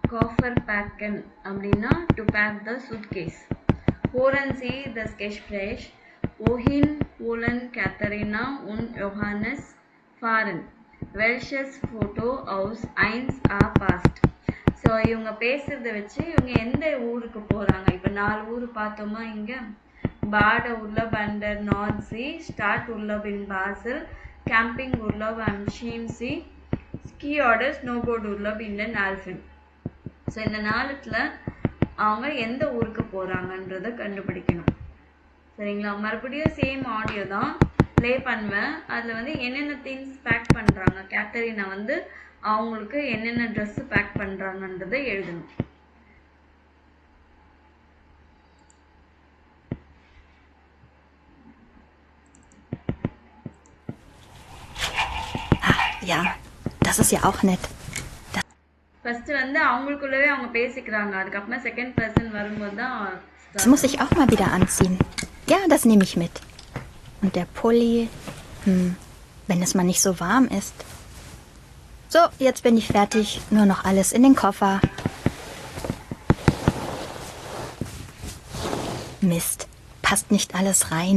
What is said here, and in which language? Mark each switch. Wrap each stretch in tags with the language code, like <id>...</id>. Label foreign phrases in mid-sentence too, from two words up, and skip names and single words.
<de>Koffer packen</de> <en>அப்படின்னா to pack the suitcase.</en> <de>Hören Sie das Gespräch. Wohin wollen Katharina und Johannes fahren? Welches Foto aus 1a passt?</de> <ta>ஸோ இவங்க பேசுறத வச்சு இவங்க எந்த ஊருக்கு போறாங்க? இப்போ 4 ஊர் பார்த்தோமா இங்க.</ta> <de>Bad Urlaub an der Nordsee, Stadturlaub in Basel, Camping Urlaub am Chiemsee, Ski oder Snowboard Urlaub in den Alpen.</de> <ta>ஸோ இந்த நாளத்துல அவங்க எந்த ஊருக்கு போறாங்கன்றத கண்டுபிடிக்கணும். சரிங்களா? மறுபடியும்</ta> <en>same audio</en> <ta>தான் ப்ளே பண்ணுவேன். அதில் வந்து என்னென்ன</ta> <en>things pack</en> <ta>பண்ணுறாங்க, கேத்தரினா வந்து அவங்களுக்கு என்னென்ன</ta> <en>dress pack</en> <ta>பண்ணுறாங்கன்றதை எழுதணும்.</ta> <de>Ja, das ist ja auch nett.</de> <ta>ஃபர்ஸ்ட் வந்து அவங்களுக்குள்ளவே அவங்க பேசிக்கிறாங்க. அதுக்கப்புறமா</ta> <en>second person</en> <ta>வரும்போது தான்</ta> <de>Das muss ich auch mal wieder anziehen. Ja, das nehme ich mit. Und der Pulli, wenn es mal nicht so warm ist. So, jetzt bin ich fertig. Nur noch alles in den Koffer. Mist, passt nicht alles rein.</de>